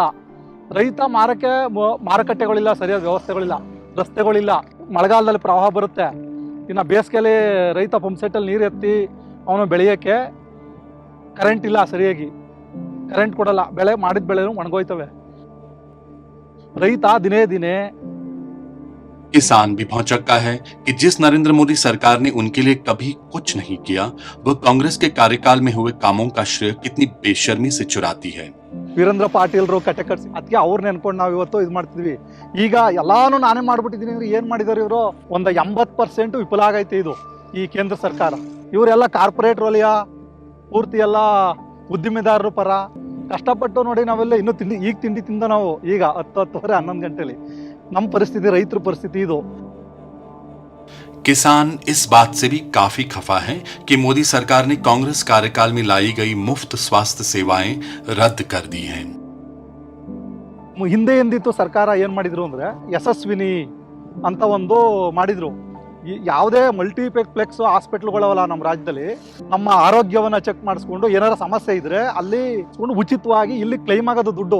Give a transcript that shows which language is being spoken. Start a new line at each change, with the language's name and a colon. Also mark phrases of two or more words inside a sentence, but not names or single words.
Kannada: ರೈತ ಮಾರುಕಟ್ಟೆಗಳಿಲ್ಲ, ಸರಿಯಾದ ವ್ಯವಸ್ಥೆಗಳಿಲ್ಲ, ರಸ್ತೆಗಳಿಲ್ಲ. ಮಳೆಗಾಲದಲ್ಲಿ ಪ್ರವಾಹ ಬರುತ್ತೆ. ಇನ್ನು ಬೇಸಿಗೆಯಲ್ಲಿ ರೈತ ಪಂಪ್ ಸೆಟ್ಟಲ್ಲಿ ನೀರು ಎತ್ತಿ ಅವನು ಬೆಳೆಯೋಕ್ಕೆ ಕರೆಂಟ್ ಇಲ್ಲ, ಸರಿಯಾಗಿ ಕರೆಂಟ್ ಕೊಡಲ್ಲ. ಬೆಳೆ ಮಾಡಿದ ಬೆಳೆನೂ ಒಣಗೋಯ್ತವೆ. ರೈತ ದಿನೇ ದಿನೇ
Hindi: किसान भी भौचक्का है कि जिस नरेंद्र मोदी सरकार ने उनके लिए कभी कुछ नहीं किया, वह कांग्रेस के कार्यकाल में हुए कामों का श्रेय कितनी बेशर्मी से चुराती है।
Kannada: ವೀರೇಂದ್ರ ಪಾಟೀಲ್ರು ಕಟ್ಟೆ ಕಟ್ಸಿ ಅದಕ್ಕೆ ಅವ್ರನ್ನ ನೆನ್ಕೊಂಡು ನಾವು ಇವತ್ತು ಇದು ಮಾಡ್ತಿದ್ವಿ. ಈಗ ಎಲ್ಲಾನು ನಾನೇ ಮಾಡ್ಬಿಟ್ಟಿದ್ದೀನಿ ಅಂದ್ರೆ ಏನ್ ಮಾಡಿದಾರೆ ಇವರು? ಒಂದು 80% ವಿಫಲ ಆಗೈತೆ ಇದು ಈ ಕೇಂದ್ರ ಸರ್ಕಾರ. ಇವರೆಲ್ಲ ಕಾರ್ಪೊರೇಟ್ ವಲಯ ಪೂರ್ತಿ ಎಲ್ಲ ಉದ್ದಿಮೆದಾರರು ಪರ ಕಷ್ಟಪಟ್ಟು ನೋಡಿ. ನಾವೆಲ್ಲ ಇನ್ನೂ ತಿಂಡಿ ತಿಂದ ನಾವು ಈಗ 10-10:30 11 ಗಂಟೆಲಿ. ನಮ್ಮ ಪರಿಸ್ಥಿತಿ, ರೈತರ ಪರಿಸ್ಥಿತಿ ಇದು.
Hindi: किसान इस बात से भी काफी खफा है कि मोदी सरकार ने कांग्रेस कार्यकाल में लाई गई मुफ्त स्वास्थ्य सेवाएं रद्द कर दी हैं।
Kannada: ಹಿಂದೆ ಎಂದಿತ್ತು ಸರ್ಕಾರ ಏನು ಮಾಡಿದ್ರು ಅಂದ್ರೆ ಯಶಸ್ವಿನಿ ಅಂತ ಒಂದು ಮಾಡಿದ್ರು. ಯಾವುದೇ ಮಲ್ಟಿಪ್ಲೆಕ್ಸ್ ಹಾಸ್ಪಿಟ್ಲ್ಗಳವಲ್ಲ ನಮ್ಮ ರಾಜ್ಯದಲ್ಲಿ, ನಮ್ಮ ಆರೋಗ್ಯವನ್ನ ಚೆಕ್ ಮಾಡಿಸ್ಕೊಂಡು ಏನಾರ ಸಮಸ್ಯೆ ಇದ್ರೆ ಅಲ್ಲಿ ಉಚಿತವಾಗಿ ಇಲ್ಲಿ ಕ್ಲೈಮ್ ಆಗೋದು ದುಡ್ಡು.